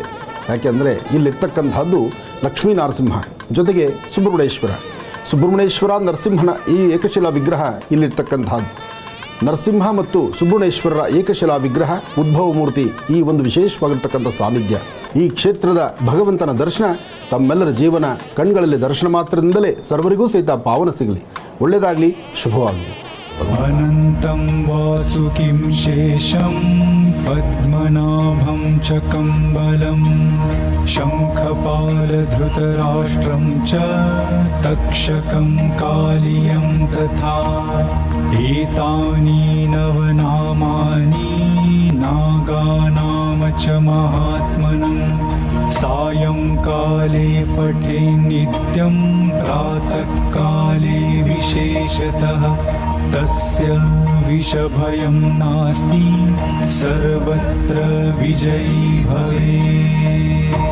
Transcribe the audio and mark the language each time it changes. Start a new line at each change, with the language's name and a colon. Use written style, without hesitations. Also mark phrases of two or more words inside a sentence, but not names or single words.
Kannada: ಯಾಕೆಂದರೆ ಇಲ್ಲಿರ್ತಕ್ಕಂಥದ್ದು ಲಕ್ಷ್ಮೀ ನರಸಿಂಹ ಜೊತೆಗೆ ಸುಬ್ರಹ್ಮಣ್ಯೇಶ್ವರ ನರಸಿಂಹನ ಈ ಏಕಶಿಲಾ ವಿಗ್ರಹ ಇಲ್ಲಿರ್ತಕ್ಕಂಥದ್ದು. ನರಸಿಂಹ ಮತ್ತು ಸುಬ್ರಹ್ಮಣ್ಯೇಶ್ವರರ ಏಕಶಿಲಾ ವಿಗ್ರಹ ಉದ್ಭವ ಮೂರ್ತಿ ಈ ಒಂದು ವಿಶೇಷವಾಗಿರ್ತಕ್ಕಂಥ ಸಾನ್ನಿಧ್ಯ. ಈ ಕ್ಷೇತ್ರದ ಭಗವಂತನ ದರ್ಶನ ತಮ್ಮೆಲ್ಲರ ಜೀವನ ಕಣ್ಗಳಲ್ಲಿ ದರ್ಶನ ಮಾತ್ರದಿಂದಲೇ ಸರ್ವರಿಗೂ ಸಹಿತ ಪಾವನ ಸಿಗಲಿ. ಒಳ್ಳೆಯದಾಗಲಿ, ಶುಭವಾಗಲಿ.
Sanskrit: अनन्तं वासुकिं शेषं पद्मनाभं च कम्बलं शङ्खपालधृतराष्ट्रं च तक्षकं कालियं तथा एतानि नवनामानि नागानाम च महात्मनं सायंकाले पठे नित्यं प्रातःकाले विशेषतः तस्य विषभयं नास्ति सर्वत्र विजयी भवेत्।